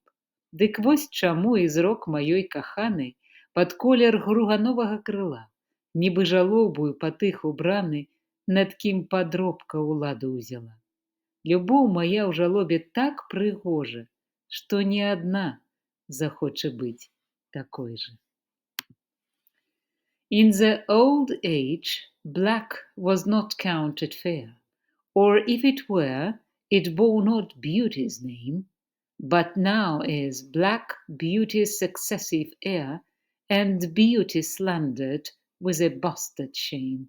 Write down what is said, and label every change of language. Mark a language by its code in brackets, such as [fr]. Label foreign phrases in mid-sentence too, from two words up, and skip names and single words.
[be] Дык вось чаму і зрок маёй каханай пад колер гругановага крыла, нібы жалобую патых убраны, над кім падробка ўладу ўзяла. Любоў мая ў жалобе так прыгожа, што не адна захоча быць такой жа. [en] In the old age, black was not counted fair, or if it were, it bore not beauty's name. But now is black beauty's successive heir, and beauty slandered with a bastard shame.